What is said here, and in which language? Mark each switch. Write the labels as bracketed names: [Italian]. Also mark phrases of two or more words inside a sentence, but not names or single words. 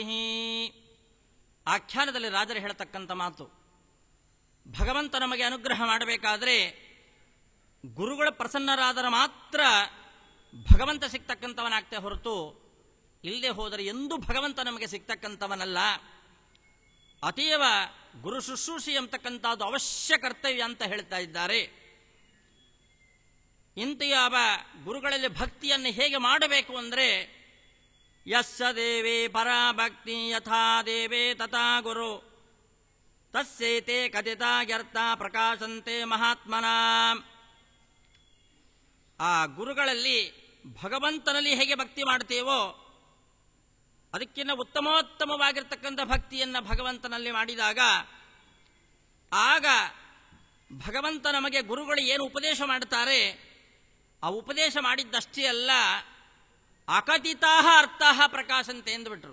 [Kannada] ಆಖ್ಯಾನದಲ್ಲಿ ರಾಜರು ಹೇಳ್ತಕ್ಕಂಥ ಮಾತು, ಭಗವಂತ ನಮಗೆ ಅನುಗ್ರಹ ಮಾಡಬೇಕಾದ್ರೆ ಗುರುಗಳ ಪ್ರಸನ್ನರಾದರೆ ಮಾತ್ರ ಭಗವಂತ ಸಿಗ್ತಕ್ಕಂಥವನಾಗ್ತೇ ಹೊರತು ಇಲ್ಲದೆ ಹೋದರೆ ಎಂದೂ ಭಗವಂತ ನಮಗೆ ಸಿಗ್ತಕ್ಕಂಥವನಲ್ಲ. ಅತೀವ ಗುರು ಶುಶ್ರೂಷೆ ಎಂಬತಕ್ಕಂಥದ್ದು ಅವಶ್ಯ ಕರ್ತವ್ಯ ಅಂತ ಹೇಳ್ತಾ ಇದ್ದಾರೆ. ಇಂತಿಯಾವ ಗುರುಗಳಲ್ಲಿ ಭಕ್ತಿಯನ್ನು ಹೇಗೆ ಮಾಡಬೇಕು ಅಂದರೆ, [Sanskrit] ಯಸ್ಯ ದೇವೇ ಪರಾಭಕ್ತಿ ಯಥಾ ದೇವೇ ತಥಾ ಗುರು ತಸ್ಯೈತೆ ಕಥಿತಾಗ್ಯರ್ಥ ಪ್ರಕಾಶಂತೆ ಮಹಾತ್ಮನ. [Kannada] ಆ ಗುರುಗಳಲ್ಲಿ ಭಗವಂತನಲ್ಲಿ ಹೇಗೆ ಭಕ್ತಿ ಮಾಡ್ತೇವೋ ಅದಕ್ಕಿಂತ ಉತ್ತಮೋತ್ತಮವಾಗಿರ್ತಕ್ಕಂಥ ಭಕ್ತಿಯನ್ನು ಭಗವಂತನಲ್ಲಿ ಮಾಡಿದಾಗ ಆಗ ಭಗವಂತ ನಮಗೆ ಗುರುಗಳು ಏನು ಉಪದೇಶ ಮಾಡುತ್ತಾರೆ ಆ ಉಪದೇಶ ಮಾಡಿದ್ದಷ್ಟೇ ಅಲ್ಲ, [Sanskrit] ಅಕಥಿತಾ ಅರ್ಥಾ ಪ್ರಕಾಶಂತೆ [Kannada] ಎಂದುಬಿಟ್ರು.